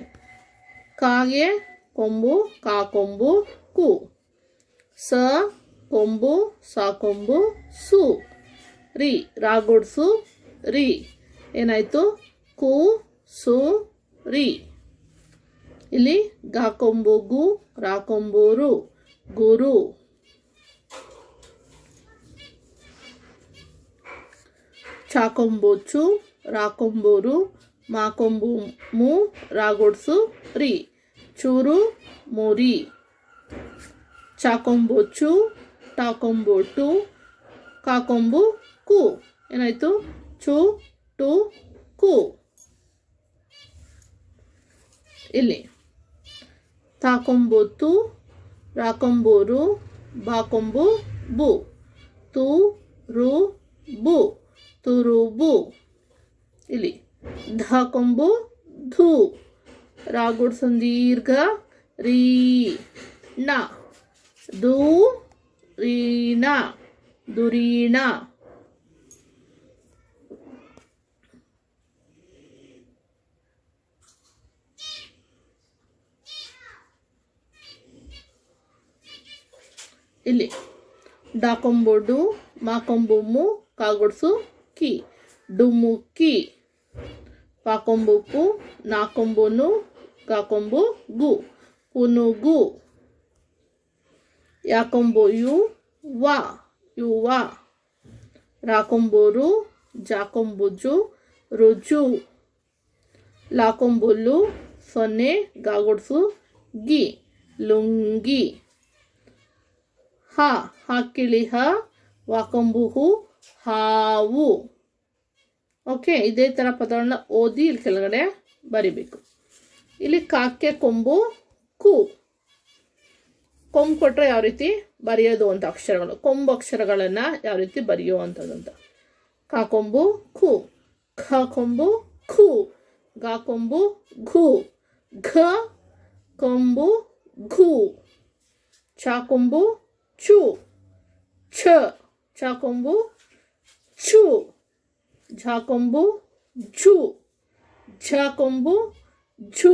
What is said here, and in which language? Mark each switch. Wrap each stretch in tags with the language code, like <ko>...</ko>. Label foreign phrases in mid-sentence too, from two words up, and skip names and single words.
<kn>ಕಾಗೆ ಕೊಂಬು, ಕಾ ಕೊಂಬು ಕು. ಸ ಕೊಂಬು, ಸಾ ಕೊಂಬು ಸು. ರಿ ರಾಗುಡ್ಸು ರಿ. ಏನಾಯಿತು, ಕು ಸು ರಿ. ಇಲ್ಲಿ ಗಾ ಕೊಂಬು ಗು, ರಾ ಕೊಂಬು ರು, ಗುರು. ಚಾ ಕೊಂಬು ಚು, ರಾ ಕೊಂಬು ರು, ಮಾ ಕೊಂಬು ಮು, ರಾಗುಡ್ಸು ರಿ, ಚೂರು ಮುರಿ. ಚಾ ಕೊಂಬು ಚು, ಟಾ ಕೊಂಬು ಟು, ಕಾ ಕೊಂಬು ಕು. ಏನಾಯಿತು, ಚು ಟು ಕು. ಇಲ್ಲಿ ತಾ ಕೊಂಬು ತು, ರಾ ಕೊಂಬು ರು, ಬಾ ಕೊಂಬು ಬು, ತು ರು ಬು, ತುರು ಬು. ಇಲ್ಲಿ ಧ ಕೊಂಬು ಧು, ರಾಗುಡ್ಸನ್ ದೀರ್ಘ ರೀ ನ, ದು ರೀಣ, ದುರೀಣ. ಇಲ್ಲಿ ಡಾ ಕೊಂಬು ಡು, ಮಾ ಕೊಂಬು ಮು, ಕಾಗುಡ್ಸು ಕಿ, ಡುಮುಕಿ. ಪಾ ಕೊಂಬು ಪು, ನಾ ಕೊಂಬು ನು, ಕಾ ಕೊಂಬು ಗು, ಪುನುಗು. ಯಾ ಕೊಂಬು ಯು, ವಾ ಯುವ. ರಾ ಕೊಂಬು ರು, ಜಾ ಕೊಂಬು ಜು, ರುಜು. ಲಾ ಕೊಂಬು ಲು, ಸೊನ್ನೆ ಗಾಗುಡ್ಸು ಗಿ, ಲುಂಗಿ. ಹ ಹಾಕಿಳಿ ಹ, ವಾ ಕೊಂಬು ಹು, ಹಾವು. ಓಕೆ, ಇದೇ ಥರ ಪದಗಳನ್ನ ಓದಿ ಇಲ್ಲಿ ಕೆಳಗಡೆ ಬರಿಬೇಕು. ಇಲ್ಲಿ ಕಾಕ್ಕೆ ಕೊಂಬು ಕು. ಕೊಂಬು ಕೊಟ್ಟರೆ ಯಾವ ರೀತಿ ಬರೆಯೋದು ಅಂತ ಅಕ್ಷರಗಳು, ಕೊಂಬು ಅಕ್ಷರಗಳನ್ನು ಯಾವ ರೀತಿ ಬರೆಯುವಂಥದ್ದು ಅಂತ. ಕಾ ಕೊಂಬು ಖು, ಖ ಕೊಂಬು ಖು, ಗಾ ಕೊಂಬು ಘು, ಘ ಕೊಂಬು ಘು. ಚಾ ಕೊಂಬು ಚು, ಛ, ಚಾ ಕೊಂಬು ಚು. ಝಾ ಕೊಂಬು ಝು, ಝ ಕೊಂಬು ಝು.</kn>